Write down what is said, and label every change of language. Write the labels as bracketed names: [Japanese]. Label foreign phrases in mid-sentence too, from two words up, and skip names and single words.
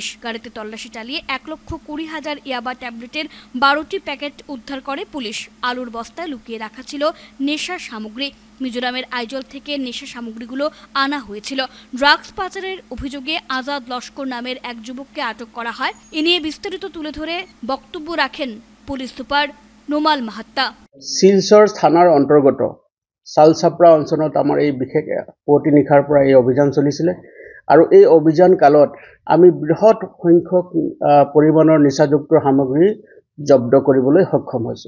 [Bangla] গাড়িতে তল্লাশি চালিয়ে 1,20,000 ইয়াবা ট্যাবলেটের 12টি প্যাকেট উদ্ধার করে পুলিশ। আলুর বস্তায় লুকিয়ে রাখা ছিল নেশা সামগ্রী। মিজোরামের আইজল থেকে নেশা সামগ্রীগুলো আনা হয়েছিল। ড্রাগস পাচারের অভিযোগে আজাদ লস্কর নামের এক যুবককে আটক করা হয়। এ নিয়ে বিস্তারিত তুলে ধরে বক্তব্য রাখেন পুলিশ সুপার নোমাল মাহাত্তা। [Assamese] শিলচৰ থানাৰ অন্তৰ্গত শালচাপড়া অঞ্চলত আমাৰ এই বিশেষ পুৱতি নিশাৰ পৰা এই অভিযান চলিছিলে আৰু এই অভিযান কালত আমি বৃহৎ সংখ্যক পৰিমাণৰ নিচাযুক্ত সামগ্ৰী জব্দ কৰিবলৈ সক্ষম হৈছোঁ।